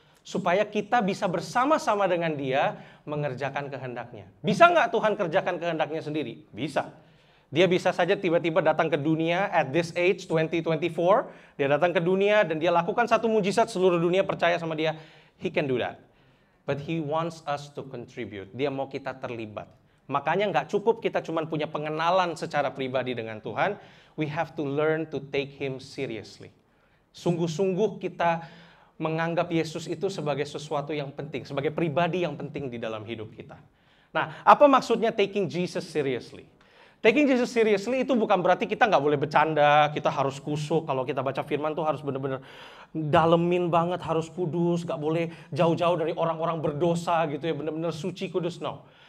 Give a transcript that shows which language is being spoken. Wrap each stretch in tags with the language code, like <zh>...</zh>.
<id>Supaya kita bisa bersama-sama dengan Dia mengerjakan kehendak-Nya. Bisa nggak Tuhan kerjakan kehendak-Nya sendiri? Bisa. Dia bisa saja tiba-tiba datang ke dunia</id> <en>at this age,</en> <id>2024. Dia datang ke dunia dan Dia lakukan satu mujizat, seluruh dunia percaya sama Dia.</id> <en>He can do that. But He wants us to contribute.</en> <id>Dia mau kita terlibat. Makanya nggak cukup kita cuma punya pengenalan secara pribadi dengan Tuhan.</id> <en>We have to learn to take Him seriously.</en> <id>Sungguh-sungguh kita menganggap Yesus itu sebagai sesuatu yang penting, sebagai pribadi yang penting di dalam hidup kita. Nah, apa maksudnya</id> <en>taking Jesus seriously? Taking Jesus seriously</en> <id>itu bukan berarti kita nggak boleh bercanda, kita harus kusuk. Kalau kita baca firman tuh harus bener-bener dalemin banget, harus kudus, nggak boleh jauh-jauh dari orang-orang berdosa gitu ya, bener-bener suci kudus, no.</id>